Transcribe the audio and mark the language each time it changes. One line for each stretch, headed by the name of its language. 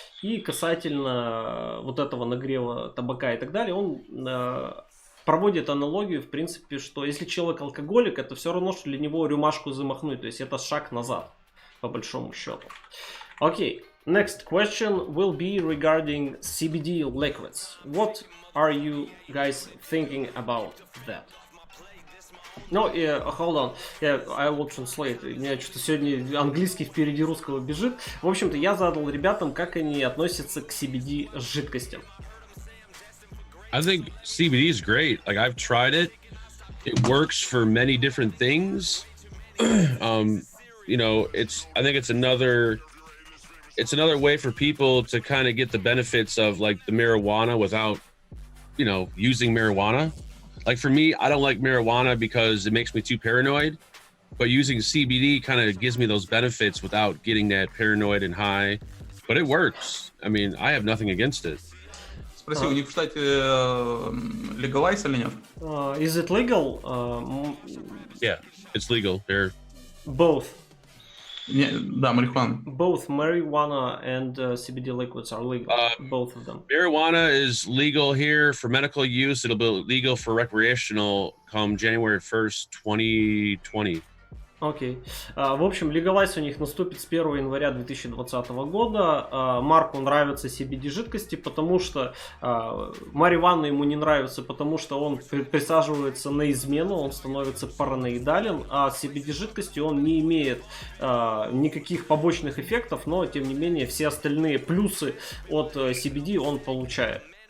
Russian: И касательно вот этого нагрева табака и так далее, он проводит аналогию, в принципе, что если человек алкоголик, это все равно, что для него рюмашку замахнуть, то есть это шаг назад, по большому счету. Окей.
English: Next question will be regarding CBD liquids. What are you guys thinking about that? No, hold on. I will translate.
Russian: У меня что-то сегодня английский впереди русского бежит. В общем-то, я задал ребятам, как они относятся к CBD жидкостям.
English: I think CBD is great. Like, I've tried it. It works for many different things. You know, I think it's another way for people to kind of get the benefits of like the marijuana without, you know, using marijuana. Like for me, I don't like marijuana because it makes me too paranoid, but using CBD kind of gives me those benefits without getting that paranoid and high. But it works. I mean, I have nothing against it.
Russian: Спроси, у них, кстати, legalize или нет?
English: Is it legal? Yeah, it's legal. They're both.
Russian: Да, марихуана.
English: Both marijuana and CBD liquids are legal. Both of them. Marijuana is legal here for medical use. It'll be legal for recreational come January 1st, 2020.
Russian: Окей. В общем, легалайз у них наступит с 1 января 2020 года. Марку нравятся CBD жидкости, потому что марихуана ему не нравится, потому что он присаживается на измену, он становится параноидален, а CBD жидкости он не имеет никаких побочных эффектов, но тем не менее все остальные плюсы от CBD он получает.